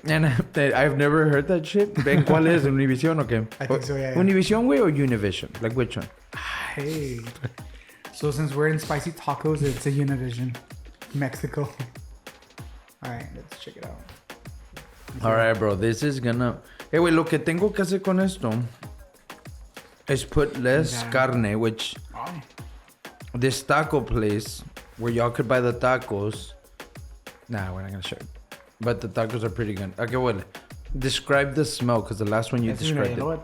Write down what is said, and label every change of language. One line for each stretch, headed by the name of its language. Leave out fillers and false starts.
English: And I've never heard that shit.
Spanish: ¿En cuál es? ¿Univision o qué?
English: I think so, yeah. ¿Univision, güey, or Univision? Like, which one? Hey. So since we're in spicy tacos, it's a Univision. Mexico. All right, let's check it out. All right, bro. This is gonna...
Spanish: Hey, güey, lo que tengo que hacer con esto
English: is put less carne, which... Oh. This taco place where y'all could buy the tacos... Nah, we're not gonna show it. But the tacos are pretty good.
Spanish: ¿A qué huele?
English: Describe the smell, because the last one you described it.